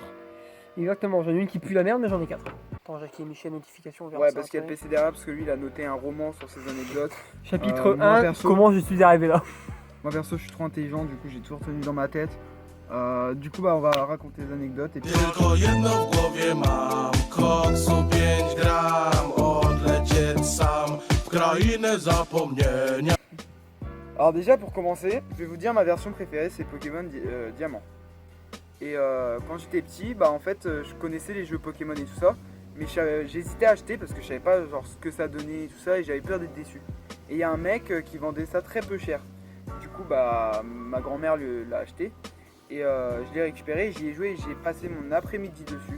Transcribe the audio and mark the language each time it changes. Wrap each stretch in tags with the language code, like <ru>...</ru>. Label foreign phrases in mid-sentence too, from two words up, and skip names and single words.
<fr>Exactement, j'en ai une qui pue la merde, mais j'en ai 4. Attends, j'ai activé Michel notification. On verra Ouais, ça parce qu'il y a le après. PC derrière, parce que lui il a noté un roman sur ses anecdotes. Chapitre moi, 1, perso- comment je suis arrivé là. Moi perso je suis trop intelligent, du coup j'ai tout retenu dans ma tête. Du coup bah on va raconter des anecdotes et puis...</fr> <pl>Tylko jedno w głowie mam, koksu 5 gram, odlecieć sam w krainę zapomnienia.</pl> <fr>Alors déjà pour commencer, je vais vous dire ma version préférée, c'est Pokémon Diamant. Et quand j'étais petit, bah en fait je connaissais les jeux Pokémon et tout ça, mais j'hésitais à acheter parce que je savais pas genre ce que ça donnait et tout ça et j'avais peur d'être déçu. Et il y a un mec qui vendait ça très peu cher. Du coup bah ma grand-mère l'a acheté et je l'ai récupéré, j'y ai joué et j'ai passé mon après-midi dessus.</fr>